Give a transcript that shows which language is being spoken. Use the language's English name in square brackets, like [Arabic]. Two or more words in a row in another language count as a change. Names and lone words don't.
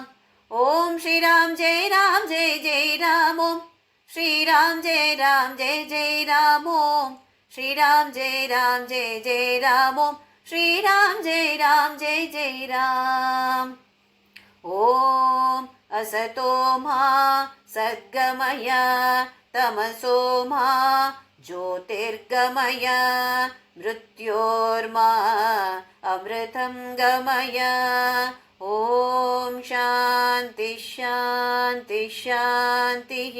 [Sanskrit] ఓం శ్రీరామ్ జయ రామ్ జయ జయ రామో, శ్రీరామ్ జయ రామ్ జయ జయ రామో, శ్రీరామ్ జయ రామ్ జయ జయ రామో, శ్రీరామ్ జయ రామ్ జయ జయ రామ్. ఓం असतो मा सद्गमय, तमसो मा ज्योतिर्गमय, मृत्योर्मा अमृतं गमय. ॐ शान्ति शान्ति शान्तिः.